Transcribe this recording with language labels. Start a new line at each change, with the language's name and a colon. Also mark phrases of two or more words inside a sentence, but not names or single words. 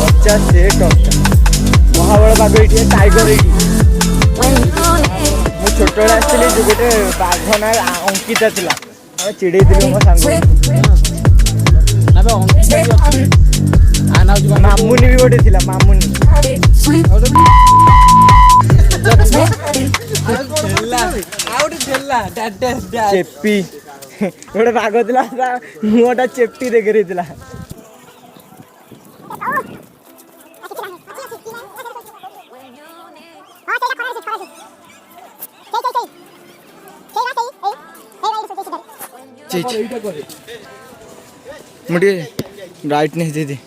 Odia: ପୁରା ସେଟ୍ ଅବସ୍ଥା। ମହାବଳ ବାଘ ଏଇଠି, ଟାଇଗର ଏଇଠି।
English: when you need.
Odia: ମୁଁ ଛୋଟବେଳେ ଆସିଥିଲି ଯୋଉ ଗୋଟେ ବାଘ ନାଁ ଅଙ୍କିତା ଥିଲା, ଆମେ ଚିଡ଼େଇଥିଲୁ ମୋ ସାଙ୍ଗ। ମାମୁନି ବି ଗୋଟେ ଥିଲା, ମାମୁନି। ଚେପି ଗୋଟେ ବାଘ ଥିଲା, ତା ମୁହଁଟା ଚେପି ଦେଖେଇଥିଲା।
Hindi: मुझे ब्राइटनेस दे दे।